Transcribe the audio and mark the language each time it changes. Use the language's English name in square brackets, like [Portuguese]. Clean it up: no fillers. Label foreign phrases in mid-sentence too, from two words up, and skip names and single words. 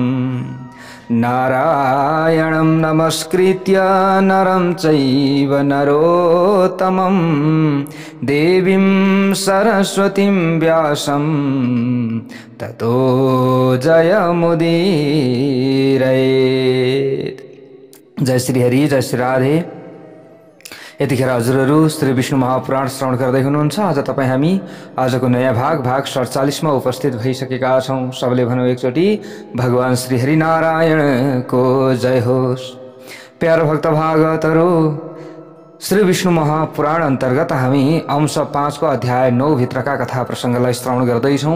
[Sanskrit] नारायणं नमस्कृत्य नरं चैव नरोत्तमं देवीं सरस्वतीं व्यासं ततो जयमुदीरयेत्। [Nepali] जय श्री हरि, जय श्री राधे। यतिखेर हजुरहरू श्री विष्णु महापुराण श्रवण गर्दै हुनुहुन्छ। आज तपाईँ हामी आजको नयाँ भाग 47 मा उपस्थित भइसकेका छौँ। सबैले भनौँ एकचोटि भगवान श्री हरिनारायणको जय होस्। प्यारो भक्त भागवतहरू, श्री विष्णु महापुराण अन्तर्गत हामी अंश 5 को अध्याय 9 भित्रका कथा प्रसङ्गलाई श्रवण गर्दैछौँ।